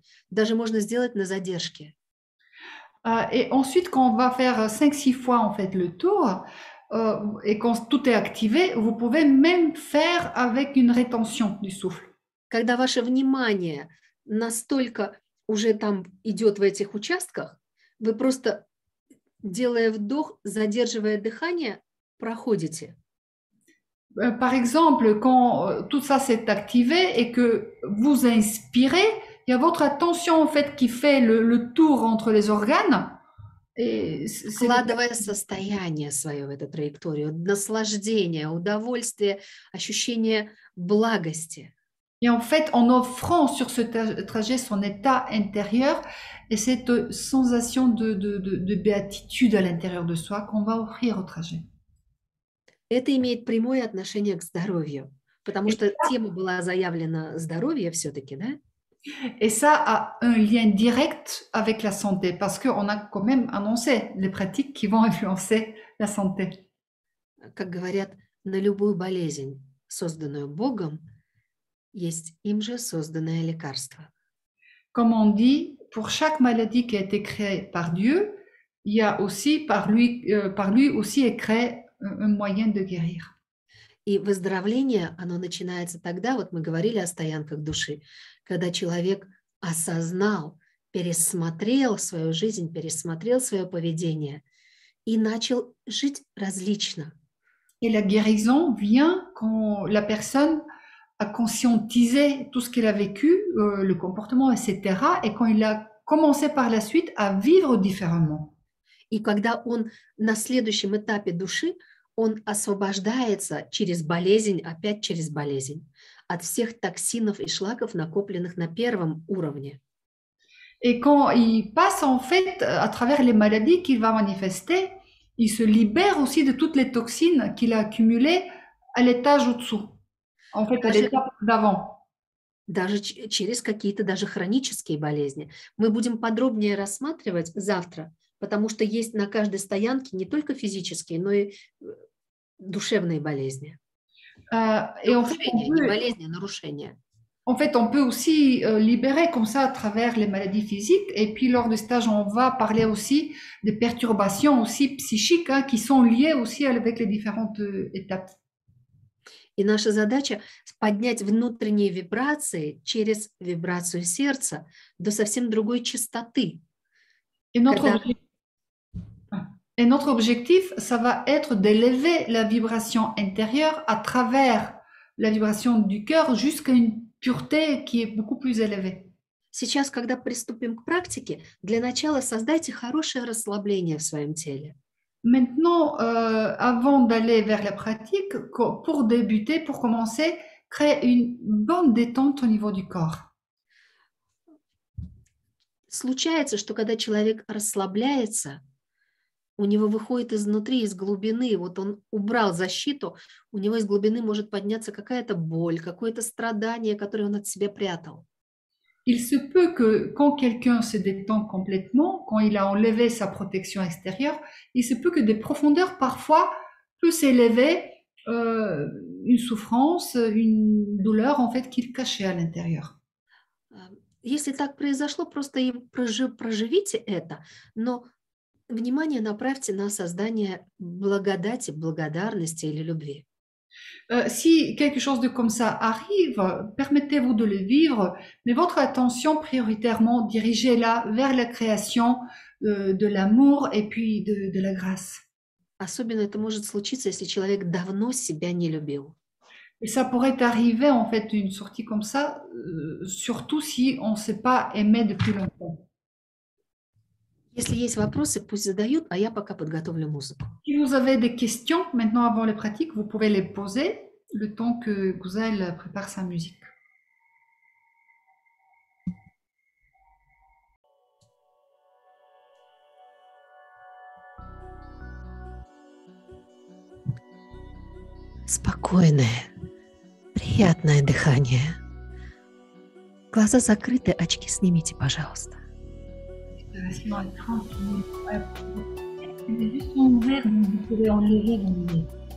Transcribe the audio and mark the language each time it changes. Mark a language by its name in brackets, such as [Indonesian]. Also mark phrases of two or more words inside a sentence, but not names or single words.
[Russian] Даже можно сделать на задержке. [French] Et ensuite, quand on va faire 5-6 fois en fait le tour, et quand tout est activé, vous pouvez même faire avec une rétention du souffle. [Russian] Когда ваше внимание настолько уже там идет в этих участках, вы просто, делая вдох, задерживая дыхание, проходите. [French] Par exemple, quand tout ça s'est activé et que vous inspirez, il y a votre attention en fait qui fait le tour entre les organes et c'est [Russian] Вкладывая состояние свое в эту траекторию, наслаждение, удовольствие, ощущение благости. [French] et en fait en offrant sur ce trajet son état intérieur et cette sensation de béatitude à l'intérieur de soi qu'on va offrir au trajet. [Russian] Это имеет прямое отношение к здоровью, потому [French] Et [Russian] что тема была заявлена здоровье все-таки, да? [French] Et ça a un lien direct avec la santé, parce qu'on a quand même annoncé les pratiques qui vont influencer la santé. [Russian] Как говорят, на любую болезнь, созданную Богом, есть им же созданное лекарство. [French] Comme on dit, pour chaque maladie qui a été créée par Dieu, il y a aussi par lui aussi est créé un moyen de guérir. [Russian] И выздоровление, оно начинается тогда, вот мы говорили о стоянках души, когда человек осознал, пересмотрел свою жизнь, пересмотрел свое поведение и начал жить различно. [French] Et la guérison vient quand la personne a conscientisé tout ce qu'elle a vécu, le comportement, etc. Et quand il a commencé par la suite à vivre différemment. [Russian] И когда он на следующем этапе души, он освобождается через болезнь, опять через болезнь, от всех токсинов и шлаков, накопленных на первом уровне. [French] Et quand il passe en fait à travers les maladies qu'il va manifester, il se libère aussi de toutes les toxines qu'il a accumulées à l'étage au-dessous, en fait à l'étape d'avant. [Russian] Даже через какие-то даже хронические болезни. Мы будем подробнее рассматривать завтра, потому что есть на каждой стоянке не только физические, но и душевные болезни. [French] Et en fait, [Russian] Не болезни, а нарушения. [French] En fait, on peut aussi libérer comme ça à travers les maladies physiques. Et puis, lors du stage, on va parler aussi des perturbations aussi psychiques qui sont liées aussi avec les différentes étapes. [Russian] И наша задача поднять внутренние вибрации через вибрацию сердца до совсем другой частоты. [French] Et notre objectif, ça va être d'élever la vibration intérieure à travers la vibration du cœur jusqu'à une pureté qui est beaucoup plus élevée. [Russian] Сейчас, когда приступим к практике, для начала создайте хорошее расслабление в своем теле. [French] Maintenant, avant d'aller vers la pratique, pour débuter, pour commencer, créez une bonne détente au niveau du corps. [Russian] Случается, что когда человек расслабляется, у него выходит изнутри, из глубины, вот он убрал защиту, у него из глубины может подняться какая-то боль, какое-то страдание, которое он от себя прятал. [French] Il se peut que quand quelqu'un se détend complètement, quand il a enlevé sa protection extérieure, il se peut que des profondeurs parfois peut s'élever une souffrance, une douleur en fait qu'il cachait à l'intérieur. [Russian] Если так произошло, просто проживите это, но внимание направьте на создание благодати, благодарности или любви. [French] Si quelque chose de comme ça arrive, permettez-vous de le vivre, mais votre attention prioritairement dirigez-la vers la création de l'amour et puis de la grâce. [Russian] Особенно это может случиться, если человек давно себя не любил. [French] Et ça pourrait arriver en fait une sortie comme ça, surtout si on ne s'est pas aimé depuis longtemps. [Russian] Если есть вопросы, пусть задают, а я пока подготовлю музыку. [French] Si vous avez des questions maintenant avant les pratiques, vous pouvez les poser le temps que Gouzaïl prépare sa musique. [Russian] Спокойное, приятное дыхание. Глаза закрыты, очки снимите, пожалуйста. [French] Respiration est tranquille. Les yeux sont ouverts, donc vous pouvez enlever vos lunettes.